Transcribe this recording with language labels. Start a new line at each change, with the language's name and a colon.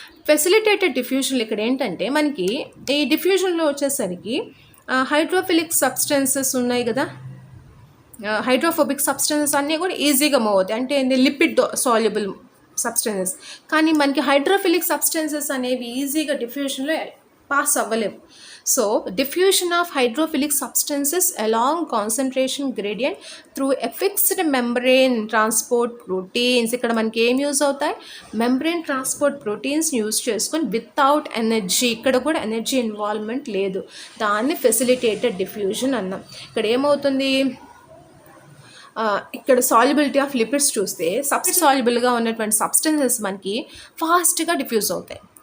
Telugu: Facilitated diffusion ఇక్కడ ఏంటంటే మనకి ఈ డిఫ్యూజన్లో వచ్చేసరికి హైడ్రోఫిలిక్ సబ్స్టెన్సెస్ ఉన్నాయి కదా, హైడ్రోఫోబిక్ సబ్స్టెన్సెస్ అన్నీ కూడా ఈజీగా మూవ్ అవుతాయి. అంటే ఏంటి, లిపిడ్ సాల్యుబుల్ సబ్స్టెన్సెస్. కానీ మనకి హైడ్రోఫిలిక్ సబ్స్టెన్సెస్ అనేవి ఈజీగా డిఫ్యూజన్లో pass అవ్వలేవు.
English: So diffusion of hydrophilic substances along concentration gradient through a fixed membrane transport proteins.
Telugu: ఇక్కడ మనకి ఏం యూజ్ అవుతాయి, మెంబ్రెయిన్ ట్రాన్స్పోర్ట్ ప్రోటీన్స్ యూజ్ చేసుకొని వితౌట్ ఎనర్జీ, ఇక్కడ కూడా ఎనర్జీ ఇన్వాల్వ్మెంట్ లేదు, దాన్ని ఫెసిలిటేటెడ్ డిఫ్యూజన్ అన్నాం. ఇక్కడ ఏమవుతుంది, ఇక్కడ సాల్యుబిలిటీ ఆఫ్ లిపిడ్స్ చూస్తే సాల్యుబుల్గా ఉన్నటువంటి సబ్స్టెన్సెస్ మనకి ఫాస్ట్గా డిఫ్యూజ్ అవుతాయి.